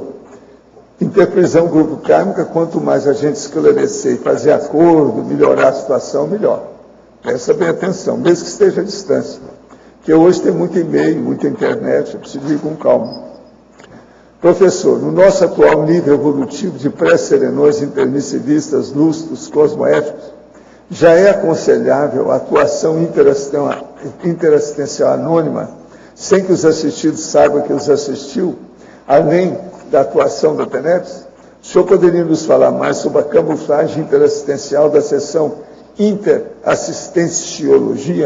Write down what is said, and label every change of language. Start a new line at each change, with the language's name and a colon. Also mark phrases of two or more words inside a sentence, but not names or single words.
Portuguese: Interprisão grupo kármica, quanto mais a gente esclarecer e fazer acordo, melhorar a situação, melhor. Presta bem atenção, mesmo que esteja à distância. Porque hoje tem muito e-mail, muita internet, eu preciso ir com calma. Professor, no nosso atual nível evolutivo de pré-serenões, intermissivistas, lúcidos, cosmoéticos, já é aconselhável a atuação interassistencial anônima, sem que os assistidos saibam que os assistiu, além da atuação da TENEPS? O senhor poderia nos falar mais sobre a camuflagem interassistencial da seção interassistenciologia?